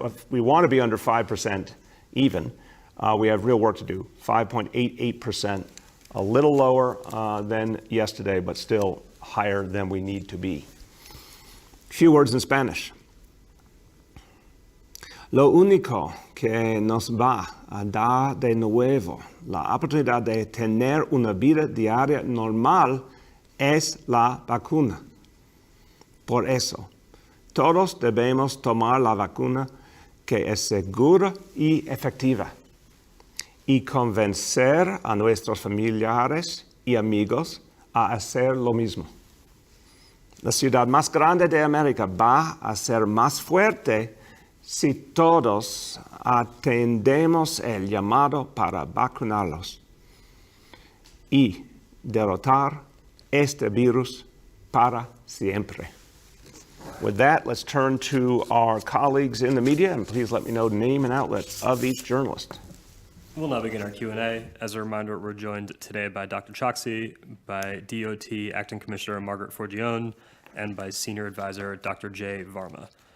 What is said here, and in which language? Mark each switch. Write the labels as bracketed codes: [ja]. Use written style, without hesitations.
[en] We want to be under 5% even. We have real work to do. 5.88%. A little lower than yesterday, but still higher than we need to be. Few words in Spanish. [es] Lo único que nos va a dar de nuevo la oportunidad de tener una vida diaria normal es la vacuna. Por eso, todos debemos tomar la vacuna que es segura y efectiva, y convencer a nuestros familiares y amigos a hacer lo mismo. La ciudad más grande de América va a ser más fuerte si todos atendemos el llamado para vacunarlos y derrotar este virus para siempre. [en] With that, let's turn to our colleagues in the media, and please let me know the name and outlet of each journalist. We'll now begin our Q&A. As a reminder, we're joined today by Dr. Choksi, by DOT Acting Commissioner Margaret Forgione, and by Senior Advisor Dr. Jay Varma.